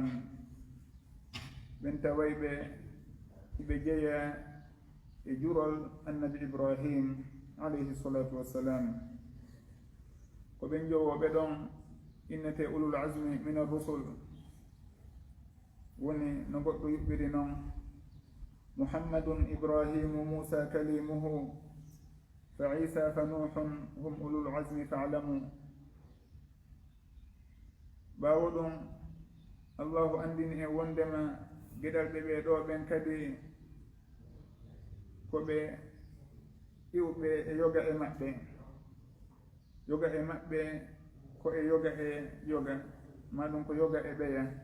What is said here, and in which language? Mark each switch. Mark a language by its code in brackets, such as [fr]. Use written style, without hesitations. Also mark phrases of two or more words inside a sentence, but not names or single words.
[ff] ɓen tawayɓe hiɓe jeeya e jurol annabi Ibrahim [ar] عليه الصلاة والسلام, [ff] ko ɓen jowoɓe ɗon innete [ar] أولو العزم من الرسل, [ff] woni no goɗɗo yuɓɓiri noon: [ar] محمد إبراهيم موسى كليمه فعيسى فنوح هم أولو العزم فاعلموا. [ff] ɓaawo ɗum Allahu andini e wondema geɗal ɓe ɗo ɓen kadi koɓe iwɓe e yoga e maɓɓe, yoga e maɓɓe ko e yoga e yoga, maɗum ko yoga e ɓeya.